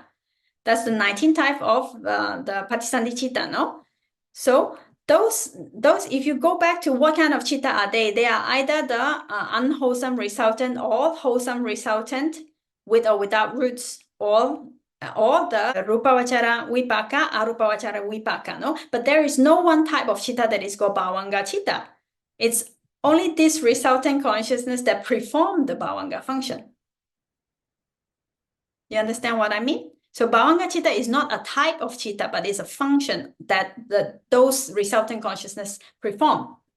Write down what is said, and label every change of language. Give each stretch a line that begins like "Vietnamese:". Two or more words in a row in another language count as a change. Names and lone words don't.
English: That's the 19th type of the
Pali: Patisandhi Chitta,
English: no? So those if you go back to what kind of chitta are they are either the unwholesome resultant or wholesome resultant with or without roots, or the
Pali: rupavachara vipaka, arupavachara vipaka,
English: no? But there is no one type of chitta that is called
Pali: Bhavanga Chitta.
English: It's only this resultant consciousness that perform the Bhavanga function. You understand what I mean? So
Pali: Bhavanga Chitta
English: is not a type of chitta, but it's a function that those resultant consciousness perform.